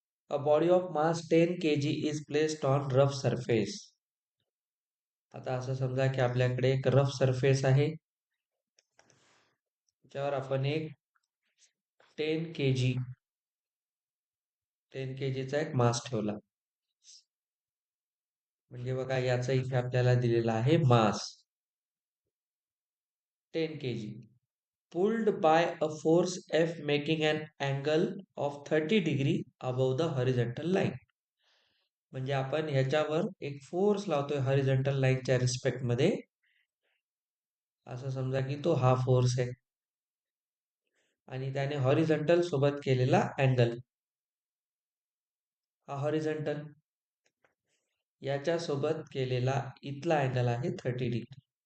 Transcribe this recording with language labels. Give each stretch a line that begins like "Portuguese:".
English: A body of mass 10 kg is placed on rough surface.
Marathi: आता असं समजा की आपल्याकडे एक रफ सरफेस आहे, ज्यावर आपण एक 10 kg 10 kg चा एक मास ठेवला. म्हणजे बघा, याचा इथे आपल्याला दिलेला आहे मास 10 kg,
English: pulled by a force F making an angle of 30 degree above the horizontal line.
Marathi: म्हणजे आपण ह्याच्यावर एक फोर्स लावतोय हॉरिझॉन्टल लाईनच्या रिस्पेक्ट मध्ये. असं समजा की तो हा फोर्स आहे आणि त्याने हॉरिझॉन्टल सोबत केलेला अँगल, हा हॉरिझॉन्टल याच्या सोबत केलेला इथला अँगल आहे 30 डिग्री.